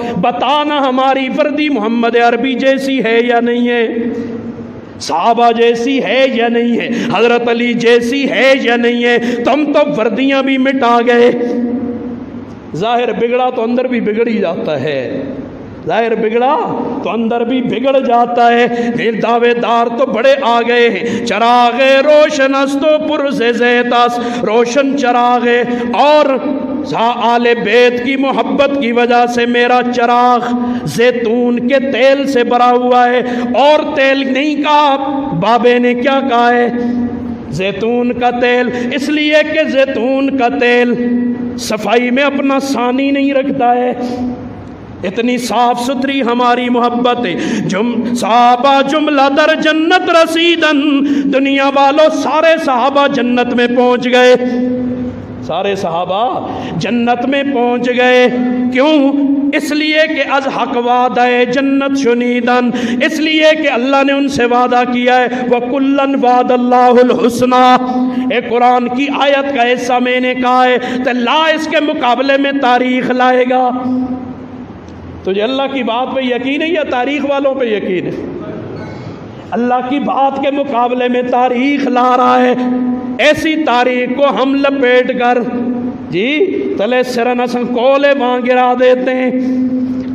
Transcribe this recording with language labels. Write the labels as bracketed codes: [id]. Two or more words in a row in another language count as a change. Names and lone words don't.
[ur] بتانا ہماری وردی محمد عربی جیسی ہے یا نہیں ہے، صحابہ جیسی ہے یا نہیں ہے، حضرت علی جیسی ہے یا نہیں ہے؟ تم تو وردیاں بھی مٹا گئے۔ ظاہر بگڑا تو اندر بھی بگڑ ہی جاتا ہے، ظاہر بگڑا تو اندر بھی بگڑ جاتا ہے۔ پھر دعوے دار تو بڑے آ گئے ہیں، [fa] چراغ روشن است و پرز زیتاس، [ur] روشن چراغ ہے، اور آل بیت کی محبت کی وجہ سے میرا چراغ زیتون کے تیل سے بھرا ہوا ہے۔ اور تیل نہیں کہا، بابے نے کیا کہا ہے؟ زیتون کا تیل، اس لیے کہ زیتون کا تیل صفائی میں اپنا ثانی نہیں رکھتا ہے، اتنی صاف ستھری ہماری محبت ہے۔ [fa] صحابہ جملہ در جنت رسیدن، [ur] دنیا والوں سارے صحابہ جنت میں پہنچ گئے، سارے صحابہ جنت میں پہنچ گئے۔ کیوں؟ اس لیے کہ [fa] از حق وعدہ جنت شنیدن، [ur] اس لیے کہ اللہ نے ان سے وعدہ کیا ہے، [ar] وَكُلًّا وَعَدَ اللَّهُ الْحُسْنَى۔ [ur] ایک قرآن کی آیت کا حصہ میں نے کہا ہے تو اللہ اس کے مقابلے میں تاریخ لائے گا۔ تجھے اللہ کی بات پہ یقین ہے یا تاریخ والوں پہ یقین ہے؟ اللہ کی بات کے مقابلے میں تاریخ لا رہا ہے۔ ایسی تاریخ کو ہم لپیٹ کر جی تلے سرن اسن کولے وہاں گرا دیتے ہیں۔